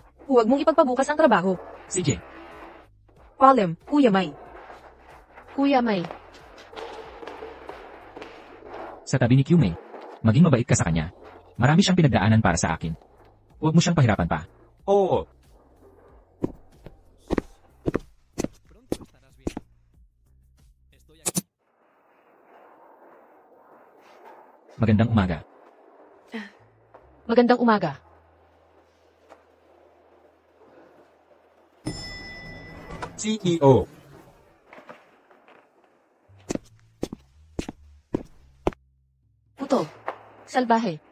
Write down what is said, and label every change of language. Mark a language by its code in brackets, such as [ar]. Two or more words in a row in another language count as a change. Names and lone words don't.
[tl] Huwag mong ipagpabukas ang trabaho. Sige. Palem, Kuya Mai. Kuya Mai. Sa tabi ni Humei. Maging mabait ka sa kanya. Marami siyang pinagdaanan para sa akin. Huwag mo siyang pahirapan pa. Oo. [es] Pronto estarás bien. Estoy aquí. [tl] Magandang umaga. Magandang umaga. CEO. Puto. Salbahe.